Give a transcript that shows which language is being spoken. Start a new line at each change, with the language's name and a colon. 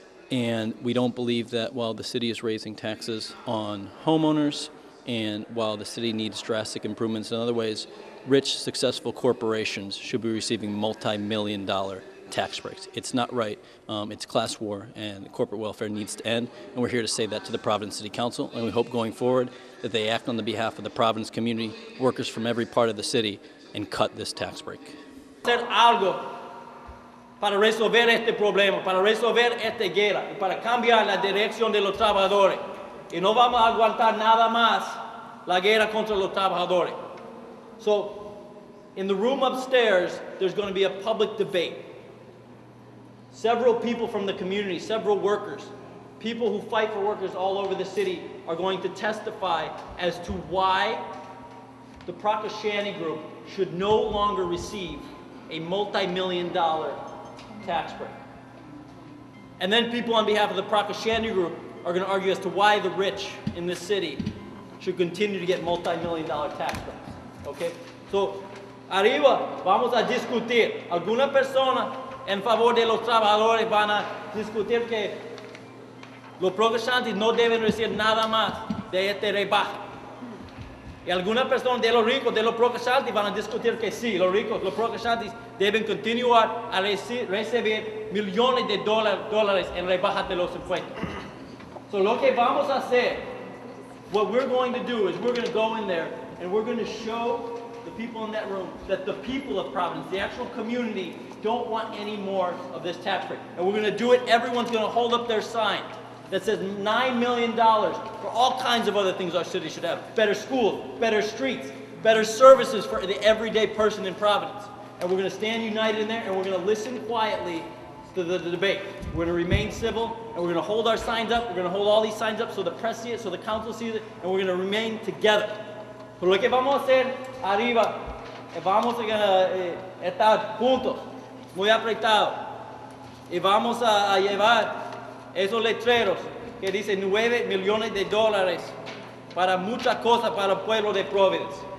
English: And we don't believe that while the city is raising taxes on homeowners and while the city needs drastic improvements in other ways, rich, successful corporations should be receiving multi-million-dollar tax breaks. It's not right. It's class war, and corporate welfare needs to end. And we're here to say that to the Providence City Council, and we hope going forward that they act on the behalf of the Providence community, workers from every part of the city, and cut this tax break.
Spanish: Hacer algo para resolver este problema, para resolver esta guerra, y para cambiar la dirección de los trabajadores. Y no vamos a aguantar nada más la guerra contra los trabajadores.
English: So, in the room upstairs, there's going to be a public debate. Several people from the community, several workers, people who fight for workers all over the city are going to testify as to why the Prakashani Group should no longer receive a multi-million-dollar tax break. And then people on behalf of the Prakashani Group are going to argue as to why the rich in this city should continue to get multi-million-dollar tax breaks. Okay? So,
Spanish: arriba, vamos a discutir. Alguna persona en favor de los trabajadores van a discutir que los progresantes no deben recibir nada más de este rebaje. Y algunas personas de los ricos, de los progresantes, van a discutir que sí, los ricos, los progresantes deben continuar a recibir millones de dólares en rebajas de los impuestos.
English: So
Spanish: lo que vamos a hacer,
English: what we're going to do is we're going to go in there and we're going to show the people in that room, that the people of Providence, the actual community, don't want any more of this tax break. And we're going to do it. Everyone's going to hold up their sign that says $9 million for all kinds of other things our city should have. Better schools, better streets, better services for the everyday person in Providence. And we're going to stand united in there, and we're going to listen quietly to the debate. We're going to remain civil, and we're going to hold our signs up. We're going to hold all these signs up so the press sees it, so the council sees it, and we're going to remain together.
Spanish: Pero lo que vamos a hacer arriba, vamos a estar juntos, muy apretados, y vamos a llevar esos letreros que dicen $9 millones para muchas cosas para el pueblo de Providence.